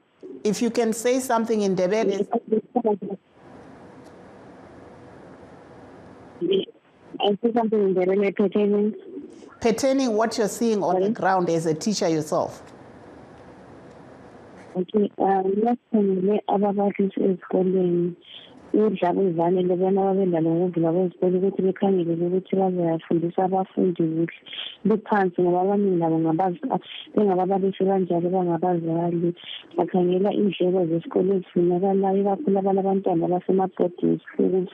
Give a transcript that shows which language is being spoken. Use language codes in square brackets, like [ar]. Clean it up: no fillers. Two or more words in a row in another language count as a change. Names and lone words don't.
[en] If you can say something in Ndebele. I see something in Ndebele pertaining what you're seeing on the ground as a teacher yourself. [nd] Okay, [en] last time [nd] ababalisi ezikoleni udlala ivane lebona babendala ngokuvula kwezikole ukuthi bekhangele ukuthi bazafundisa abafundi kuhle bephansi ngoba abaningi nabo bengababalisi kanjalo bangabazali bakhangela indleko zesikole ezifunakalayo kakhulu abantwana abasema- [en] boarding schools.